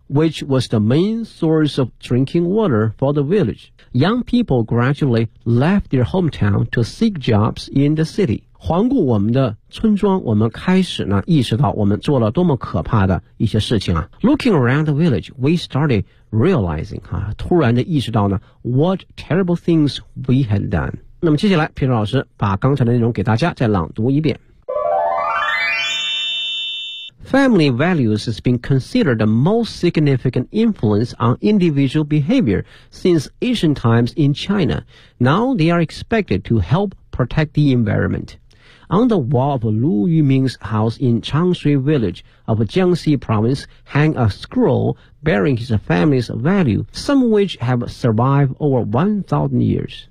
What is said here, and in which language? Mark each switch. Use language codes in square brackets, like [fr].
[en] Which was the main source of drinking water for the village，Young people gradually left their hometown to seek jobs in the city。 [zh] 环顾我们的村庄，我们开始呢意识到我们做了多么可怕的一些事情啊。 [en] Looking around the village we started realizing [zh] 啊，突然的意识到呢 [en] what terrible things we had done。 [zh] 那么接下来皮特老师把刚才的内容给大家再朗读一遍。 [en] Family values has been considered the most significant influence on individual behavior since ancient times in China. Now they are expected to help protect the environment. On the wall of Lu Yuming's house in Changshui Village of Jiangxi Province hang a scroll bearing his family's value, some of which have survived over 1,000 years.